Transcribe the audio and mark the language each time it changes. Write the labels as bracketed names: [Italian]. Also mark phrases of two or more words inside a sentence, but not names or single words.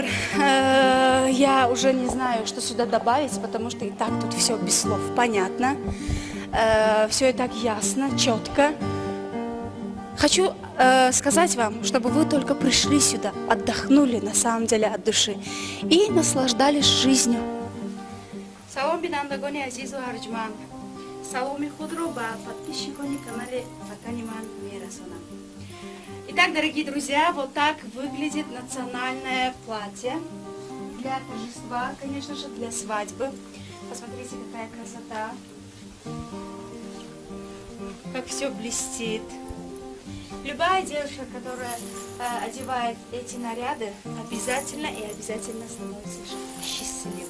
[Russian] Я уже не знаю, что сюда добавить, потому что и так тут все без слов понятно. Все и так ясно, четко. Хочу сказать вам, чтобы вы только пришли сюда, отдохнули на самом деле от души и наслаждались жизнью. [Tajik] Салом бинандагони азизу арджман. Саломи худро ба подписчикони канале Ватаниман мерасонам. [Russian] Итак, дорогие друзья, вот так выглядит национальное платье для торжества, конечно же, для свадьбы. Посмотрите, какая красота, как все блестит. Любая девушка, которая одевает эти наряды, обязательно становится счастливой.